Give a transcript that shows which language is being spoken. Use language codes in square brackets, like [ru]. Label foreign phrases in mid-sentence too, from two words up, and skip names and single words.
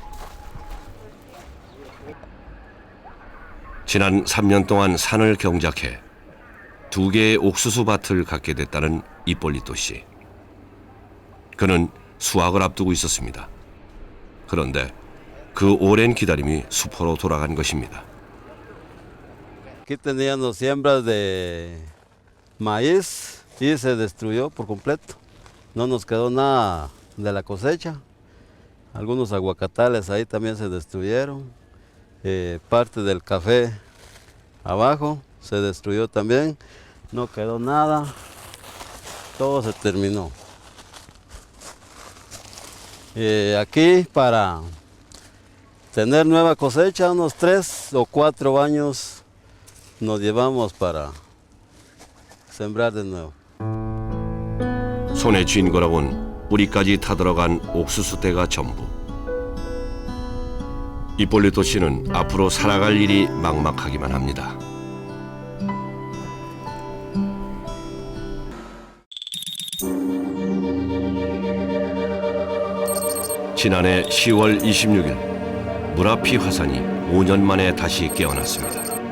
[ko] 지난 3년 동안 산을 경작해 2개의 옥수수 밭을 갖게 됐다는 이폴리토 씨. 그는 수확을 앞두고 있었습니다. 그런데 그 오랜 기다림이 수포로 돌아간 것입니다. [es] Aquí teníamos siembras de maíz y se destruyó por completo. No nos quedó nada de la cosecha. Algunos aguacatales ahí también se destruyeron. Parte del café abajo se destruyó también. No quedó nada. Todo se terminó. Aquí para tener nueva cosecha, unos 3 o 4 años nos llevamos para sembrar de nuevo. [ko] 손에 쥔 거라곤 뿌리까지 타들어간 옥수수대가 전부. 이폴리토 씨는 앞으로 살아갈 일이 막막하기만 합니다. 지난해 10월 26일 무라피 화산이 5년 만에 다시 깨어났습니다.